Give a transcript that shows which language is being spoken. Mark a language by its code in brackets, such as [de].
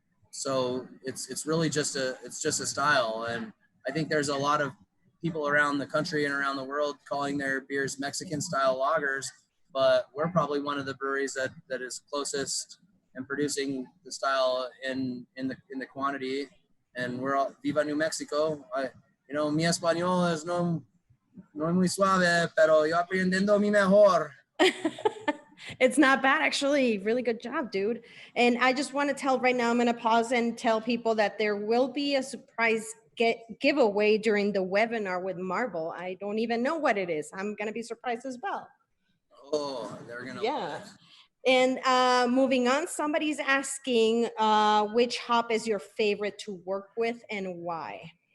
[en] So it's really just a style, and I think there's a lot of people around the country and around the world calling their beers Mexican style lagers, but we're probably one of the breweries that is closest and producing the style in the quantity, and we're all Viva New Mexico. You know, [es] mi español es no muy suave, pero yo aprendiendo mi mejor. [en] It's not bad, actually. Really good job, dude. And I just want to tell right now, I'm going to pause and tell people that there will be a surprise giveaway during the webinar with Marble. I don't even know what it is. I'm going to be surprised as well. Oh, they're going to. Yeah. And moving on, somebody's asking which hop is your favorite to work with and why?